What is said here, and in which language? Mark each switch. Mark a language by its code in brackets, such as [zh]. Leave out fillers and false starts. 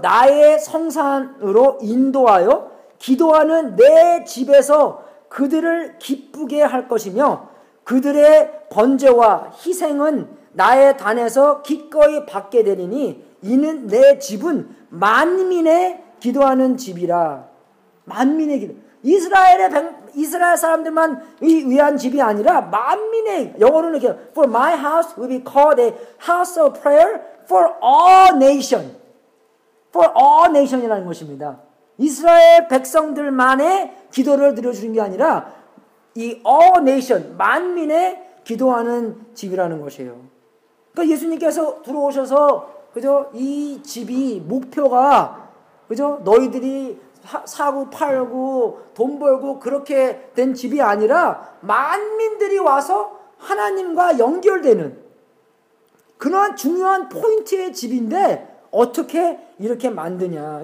[ko] 나의 성산으로 인도하여 기도하는 내 집에서 그들을 기쁘게 할 것이며 그들의 번제와 희생은 나의 단에서 기꺼이 받게 되리니 이는 내 집은 만민의 기도하는 집이라. 만민의 기도. 이스라엘 사람들만 위한 집이 아니라 만민의, 영어로는 이렇게 [en] For my house will be called a house of prayer for all nation. [ko] For all nation이라는 것입니다. 이스라엘 백성들만의 기도를 드려주는 게 아니라 이 all nation, 만민의 기도하는 집이라는 것이에요. 그러니까 예수님께서 들어오셔서 그죠? 이 집이 목표가 그죠? 너희들이 사고 팔고 돈 벌고 그렇게 된 집이 아니라 만민들이 와서 하나님과 연결되는 그러한 중요한 포인트의 집인데 어떻게 이렇게 만드냐.